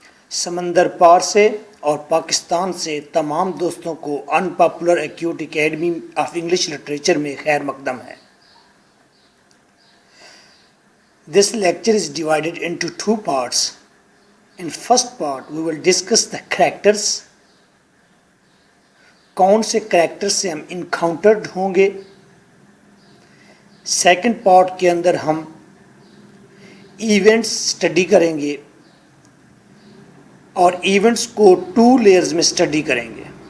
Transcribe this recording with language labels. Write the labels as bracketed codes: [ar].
[ur] سمندر پار سے اور پاکستان سے تمام دوستوں کو انپاپولر acute academy of English literature میں خیر مقدم ہے. [en] This lecture is divided into two parts. In first part we will discuss the characters. [ur] کون سے کریکٹر سے ہم انکاؤنٹرڈ ہوں گے. [en] second part [ur] کے اندر ہم ایونٹس اسٹڈی کریں گے اور ایونٹس کو 2 لیئرز میں اسٹڈی کریں گے.